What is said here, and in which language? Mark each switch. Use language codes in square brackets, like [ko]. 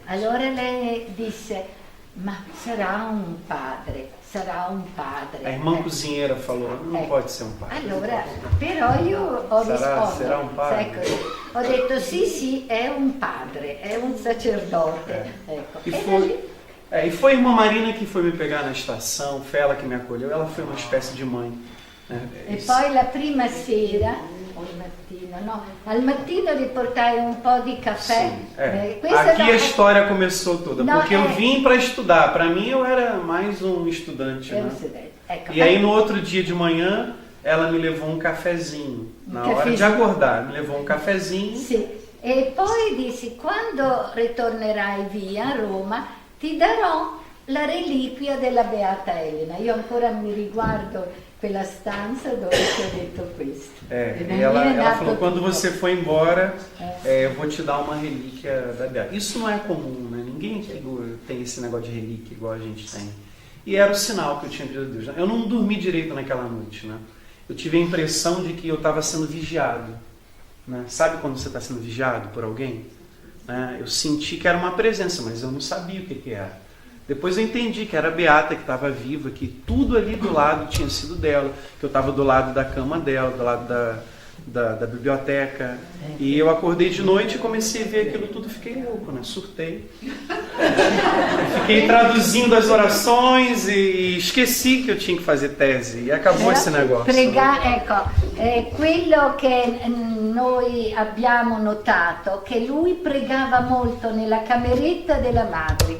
[it] Allora lei disse, ma sarà un padre. [pt] A irmã cozinheira falou, não pode ser um padre. [it] Allora, però io ho risposto, sarà un padre. ecco, ho detto sì, è un padre, è un sacerdote. Ecco. [pt] E foi a irmã Marina que foi me pegar na estação, foi ela que me acolheu, ela foi uma espécie de mãe. [it] E poi la prima sera, o al mattino, no, al mattino riportai un po' di caffè. [pt] Sim, aqui a história começou toda, porque eu vim para estudar, para mim eu era mais um estudante, né? [it] Ecco. [pt] E aí no outro dia de manhã, ela me levou um cafezinho, na hora de acordar, me levou um cafezinho. [it] Sì, e poi dissi, quando ritornerai via a Roma, ti darò la reliquia della Beata Elena. Io ancora mi riguardo quella stanza dove ti ho detto questo. [pt] E ela falou, quando você for embora, eu vou te dar uma relíquia da Beata. Isso não é comum, né? Ninguém tem esse negócio de relíquia igual a gente tem. E era o sinal que eu tinha pedido a Deus. Eu não dormi direito naquela noite, né? Eu tive a impressão de que eu estava sendo vigiado. Né? Sabe quando você está sendo vigiado por alguém? Eu senti que era uma presença, mas eu não sabia o que era. Depois eu entendi que era a Beata que estava viva, que tudo ali do lado tinha sido dela, que eu estava do lado da cama dela, do lado da biblioteca. E eu acordei de noite e comecei a ver aquilo tudo, fiquei louco, né? Surtei. Fiquei traduzindo as orações e esqueci que eu tinha que fazer tese. E acabou esse negócio. [it] Ecco, quello che noi abbiamo notato, che lui pregava molto nella cameretta della madre.